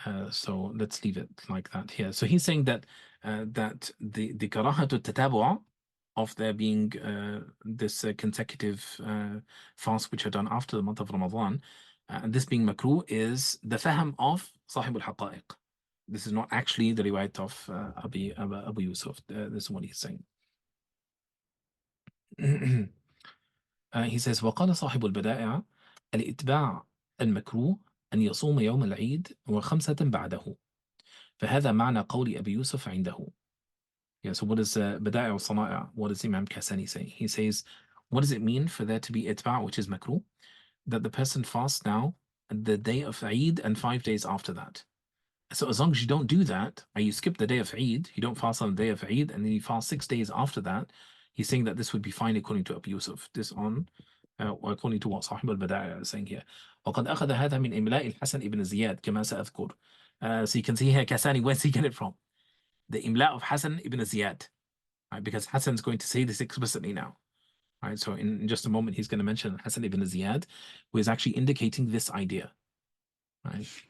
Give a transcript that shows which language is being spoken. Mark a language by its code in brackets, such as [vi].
[en] So let's leave it like that here. So he's saying that the karahatu tatabu' of there being this consecutive fast which are done after the month of Ramadan, and this being makruh, is the fahm of Sahib al-Haqa'iq. This is not actually the riwayat of Abu Yusuf. This is what he's saying. He says [ar] وقال صاحب البدائع الإتباع المكروه أن يصوم يوم العيد وخمسة بعده فهذا معنى قول أبي يوسف عنده. [en] Yeah, so what does Bada'i al-Sana'i', what does Imam Kasani say? He says, what does it mean for there to be itba', which is makruh? That the person fasts now the day of Eid and 5 days after that. So as long as you don't do that, and you skip the day of Eid, you don't fast on the day of Eid, and then you fast 6 days after that, he's saying that this would be fine according to Abu Yusuf. This on, according to what Sahib al-Bada'i is saying here. [ar] وقد أخذ هذا من إملاء الحسن ibn Ziyad كما سأذكر. [en] So you can see here, Kasani, where's he get it from? The imla of Hassan ibn Ziyad, right? Because Hassan's going to say this explicitly now, right? So in just a moment, he's going to mention Hassan ibn Ziyad, who is actually indicating this idea, right?